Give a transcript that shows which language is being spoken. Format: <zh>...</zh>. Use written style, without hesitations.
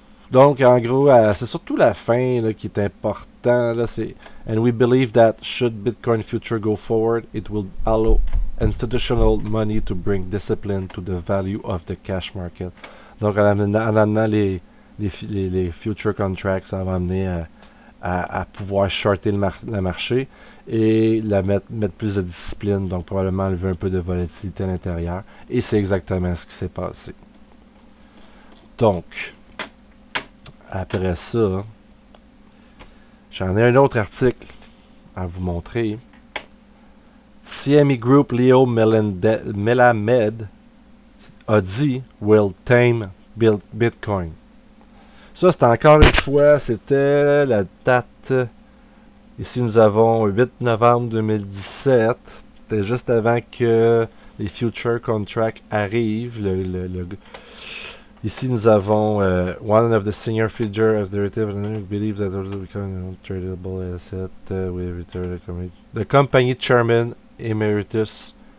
<fr>Donc, en gros, c'est surtout la fin là, qui est important.</fr> <en>Là, and we believe that should Bitcoin future go forward, it will allow institutional money to bring discipline to the value of the cash market.</en> <fr>Donc, en amenant les future contracts, ça va amener à pouvoir shorter le marché et mettre plus de discipline. Donc, probablement enlever un peu de volatilité à l'intérieur. Et c'est exactement ce qui s'est passé. Donc... Après ça, j'en ai un autre article à vous montrer. CME Group Leo Melamed a dit</fr> <en>will tame Bitcoin.</en> <fr>Ça, c'est encore une fois, c'était la date. Ici, nous avons 8 novembre 2017. C'était juste avant que les future contracts arrivent. Ici, nous avons</fr> <en>one of the senior figure of derivative and believes that it will become a tradable asset with return the company chairman emeritus.</en>